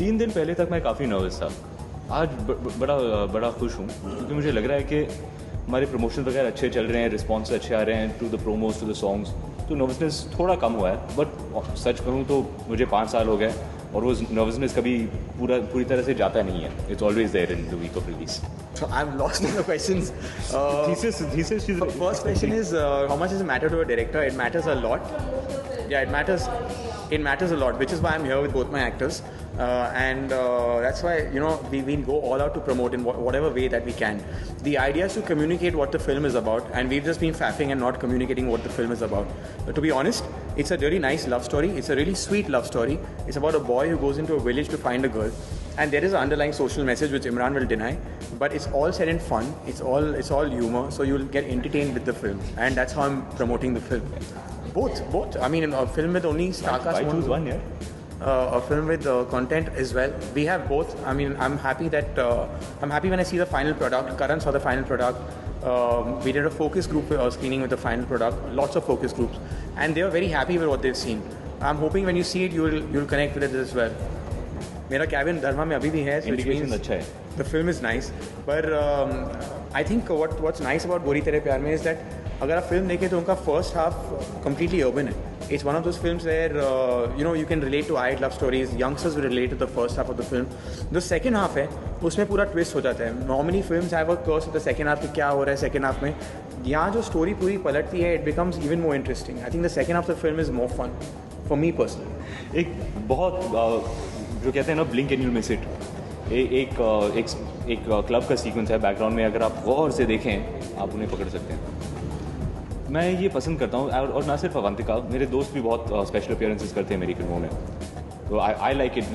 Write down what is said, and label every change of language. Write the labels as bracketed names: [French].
[Hindi] 3 दिन पहले तक मैं काफ़ी नर्वस था. आज बड़ा खुश हूँ क्योंकि मुझे लग रहा है कि हमारे प्रमोशन वगैरह अच्छे चल रहे हैं, रिस्पॉन्स अच्छे आ रहे हैं [English] To the promos, to the songs. [Hindi] तो नर्वसनेस थोड़ा कम हुआ है. बट सच कहूँ तो मुझे 5 साल हो गए और वो नर्वसनेस कभी पूरी तरह से जाता नहीं है. [English] It's always there in the week of release. So I'm lost in the questions. Thesis. First question is how much does it matter to a director? It matters a lot. Yeah, it matters a lot, which is why I'm here with both my actors. And that's why, you know, we go all out to promote in whatever way that we can. The idea is to communicate what the film is about, and we've just been faffing and not communicating what the film is about. But to be honest, it's a really nice love story. It's a really sweet love story. It's about a boy who goes into a village to find a girl, and there is an underlying social message which Imran will deny. But it's all said in fun. It's all humor, so you'll get entertained with the film, and that's how I'm promoting the film. Both. I mean, a film with only star cast. I choose one, yeah. A film with content as well. We have both. I mean, I'm happy when I see the final product. Karan saw the final product. We did a focus group screening with the final product. Lots of focus groups, and they were very happy with what they've seen. I'm hoping when you see it, you'll connect with it as well. [Hindi] मेरा cabin धर्मा में अभी भी है. Indication अच्छा है. [English] The film is nice, but I think what's nice about Gori Tere Pyaar Mein is that [Hindi] अगर आप फिल्म देखें तो उनका फर्स्ट हाफ कम्प्लीटली अर्बन है. [English] It's one of those films where you can relate to IIT love stories. Youngsters will relate to the first half of the film. The second half [Hindi] है उसमें पूरा twist हो जाता है. [English] Normally films have a curse of the second half [Hindi] कि क्या हो रहा है [English] second half में. [Hindi] यहाँ जो [English] story [Hindi] पूरी पलटती है, [English] it becomes even more interesting. I think the second half of the film is more fun for me personally. [Hindi] एक बहुत जो कहते हैं ना [English] blink and you miss it, [Hindi] एक क्लब का सीक्वेंस है बैकग्राउंड में, अगर आप गौर से देखें आप उन्हें पकड़ सकते हैं. मैं ये पसंद करता हूँ, और ना सिर्फ अवंतिका, मेरे दोस्त भी बहुत स्पेशल अपीयरेंसेस करते हैं मेरी फिल्मों में. [English] तो I like it.